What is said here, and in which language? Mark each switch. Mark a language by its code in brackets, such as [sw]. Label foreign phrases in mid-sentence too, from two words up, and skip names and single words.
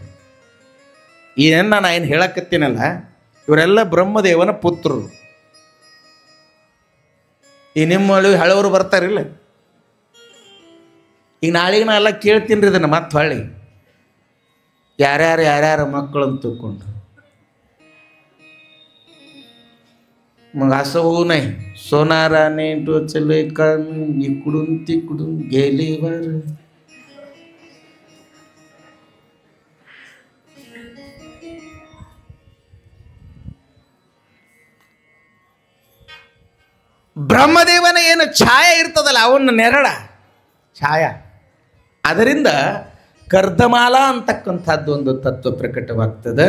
[kn] ಏನ ನಾನು ಏನು ಹೇಳಕತ್ತೀನಲ್ಲ, ಇವರೆಲ್ಲ ಬ್ರಹ್ಮದೇವನ ಪುತ್ರರು. ಈ ನಿಮ್ಮಲ್ಲಿ ಹಳವರು ಬರ್ತಾರಿಲ್ಲ, ಈಗ ನಾಳೆಗೆ ನಾ ಎಲ್ಲ ಕೇಳ್ತೀನಿ ರೀ ಇದನ್ನು ಮತ್ತೆ ಹೊಳ್ಳಿ ಯಾರ್ಯಾರು ಮಕ್ಕಳಂತ ತಿಳ್ಕೊಂಡು [mr] मग असं होऊ नये. सोनाराने टोचले कान, इकडून तिकडून गेले वार. [kn] ಬ್ರಹ್ಮದೇವನ ಏನು ಛಾಯಾ ಇರ್ತದಲ್ಲ, ಅವನ ನೆರಳ ಛಾಯಾ, ಅದರಿಂದ ಕರ್ದಮಾಲ ಅಂತಕ್ಕಂಥದ್ದು ಒಂದು ತತ್ವ ಪ್ರಕಟವಾಗ್ತದೆ.